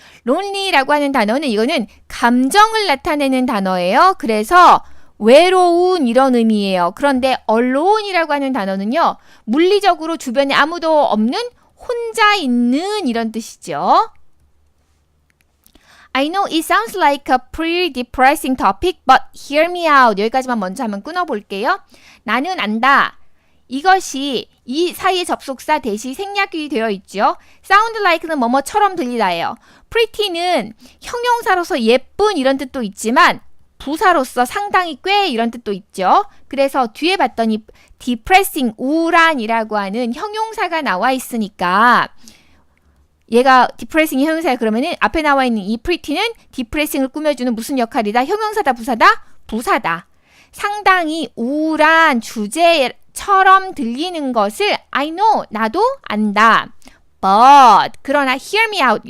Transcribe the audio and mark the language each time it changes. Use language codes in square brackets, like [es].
[ko] lonely라고 하는 단어는 이거는 감정을 나타내는 단어예요. 그래서 외로운 이런 의미예요. 그런데 alone이라고 하는 단어는요. 물리적으로 주변에 아무도 없는 혼자 있는 이런 뜻이죠. [en] I know it sounds like a pretty depressing topic, but hear me out. [ko] 여기까지만 먼저 한번 끊어볼게요. 나는 안다. 이것이 이 사이의 접속사 대시 생략이 되어 있죠. sound like는 뭐뭐처럼 들리다예요. pretty는 형용사로서 예쁜 이런 뜻도 있지만 부사로서 상당히 꽤 이런 뜻도 있죠. 그래서 뒤에 봤더니 depressing, 우울한이라고 하는 형용사가 나와 있으니까 얘가 depressing이 형용사야 그러면은 앞에 나와 있는 이 pretty는 depressing을 꾸며주는 무슨 역할이다? 형용사다, 부사다? 부사다. 상당히 우울한 주제처럼 들리는 것을 [en] I know, [ko] 나도 안다. [en] But, [ko] 그러나 [en] hear me out.